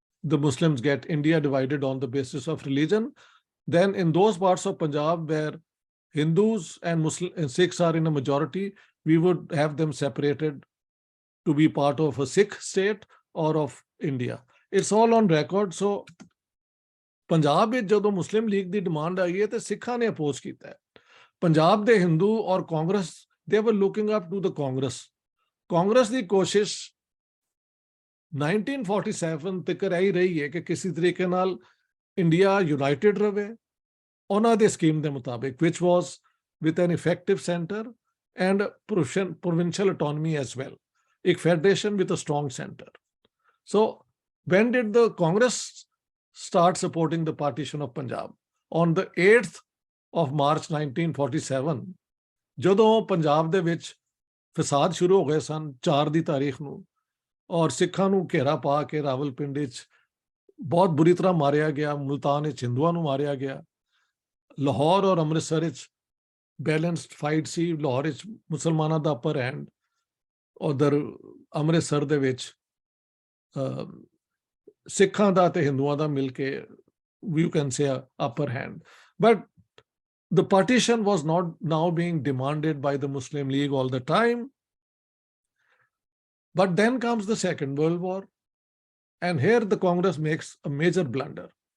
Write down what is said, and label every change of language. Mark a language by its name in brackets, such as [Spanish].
[English] the Muslims get India divided on the basis of religion, then in those parts of Punjab where Hindus and Muslim and Sikhs are in a majority, we would have them separated to be part of a Sikh state or of India. It's all on record. [Punjabi] So Punjab ਵਿੱਚ ਜਦੋਂ ਮੁਸਲਿਮ ਲੀਗ ਦੀ demand ਆਈ ਹੈ ਤੇ ਸਿੱਖਾਂ ਨੇ oppose ਕੀਤਾ ਹੈ। ਪੰਜਾਬ ਦੇ ਹਿੰਦੂ ਔਰ ਕਾਂਗਰਸ [English] ਦੇ were looking up to the Congress [Punjabi] ਦੀ ਕੋਸ਼ਿਸ਼ 1947 ਤੱਕ ਰਹੀ ਹੈ ਕਿ ਕਿਸੇ ਤਰੀਕੇ ਨਾਲ ਇੰਡੀਆ ਯੂਨਾਈਟਿਡ ਰਵੇ ਉਹਨਾਂ ਦੇ ਸਕੀਮ ਦੇ ਮੁਤਾਬਿਕ, [English] which was with an effective center and provincial autonomy as well, [Punjabi] ਇੱਕ [English] federation with a strong center. So when did the Congress start supporting the partition of Punjab? On the 8th of March 1947, [Punjabi] ਜਦੋਂ ਪੰਜਾਬ ਦੇ ਵਿੱਚ ਫਸਾਦ ਸ਼ੁਰੂ ਹੋ ਗਏ ਸਨ 4 ਦੀ ਤਾਰੀਖ ਨੂੰ, ਔਰ ਸਿੱਖਾਂ ਨੂੰ ਘੇਰਾ ਪਾ ਕੇ ਰਾਵਲਪਿੰਡੀ 'ਚ ਬਹੁਤ ਬੁਰੀ ਤਰ੍ਹਾਂ ਮਾਰਿਆ ਗਿਆ, ਮੁਲਤਾਨ ਵਿੱਚ ਹਿੰਦੂਆਂ ਨੂੰ ਮਾਰਿਆ ਗਿਆ, ਲਾਹੌਰ ਔਰ ਅੰਮ੍ਰਿਤਸਰ ਵਿੱਚ ਬੈਲੈਂਸਡ ਫਾਈਟ ਸੀ, ਲਾਹੌਰ ਵਿੱਚ ਮੁਸਲਮਾਨਾਂ ਦਾ ਅਪਰ ਹੈਂਡ, ਉਧਰ ਅੰਮ੍ਰਿਤਸਰ ਦੇ ਵਿੱਚ ਸਿੱਖਾਂ ਦਾ ਤੇ ਹਿੰਦੂਆਂ ਦਾ ਮਿਲ ਕੇ [English] you can say upper hand. But the partition was not now being demanded by the Muslim League all the time. But then comes the Second World War, and here the Congress makes a major blunder.